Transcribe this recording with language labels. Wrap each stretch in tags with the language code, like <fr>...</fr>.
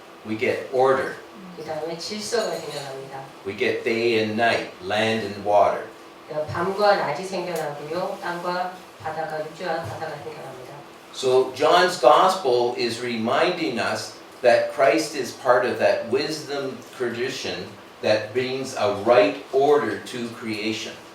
<en>We get order.</en> <ko>그 다음에 질서가 생겨납니다.</ko> <en>We get day and night, land and water.</en> <ko>밤과 낮이 생겨나고요. 땅과 바다가 육지와 바다가 생겨납니다.</ko> <en>So John's Gospel is reminding us that Christ is part of that wisdom tradition that brings a right order to creation.</en>